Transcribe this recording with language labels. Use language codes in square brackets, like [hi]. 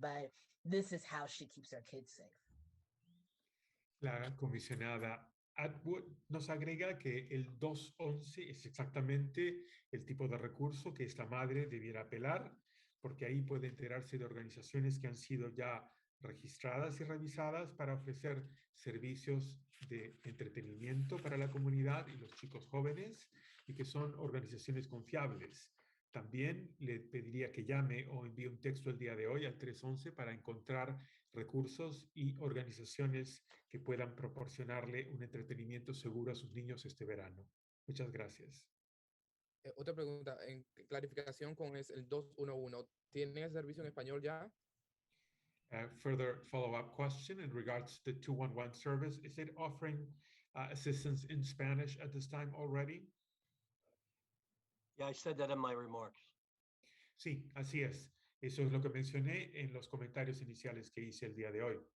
[en] But this is how she keeps her kids safe. [es] La comisionada Atwood nos agrega que el 211 es exactamente el tipo de recurso que esta madre debiera apelar, porque ahí puede enterarse de organizaciones que han sido ya registradas y revisadas para ofrecer servicios de entretenimiento para la comunidad y los chicos jóvenes y que son organizaciones confiables. También le pediría que llame o envíe un texto el día de hoy al 311 para encontrar recursos y organizaciones que puedan proporcionarle un entretenimiento seguro a sus niños este verano. Muchas gracias. Otra pregunta, en clarificación con el 211, ¿tiene servicio en español ya? [en] Further follow-up question in regards to the 211 service. Is it offering assistance in Spanish at this time already? Yeah, I said that in my remarks. [es] Sí, así es. Eso es lo que mencioné en los comentarios iniciales que hice el día de hoy.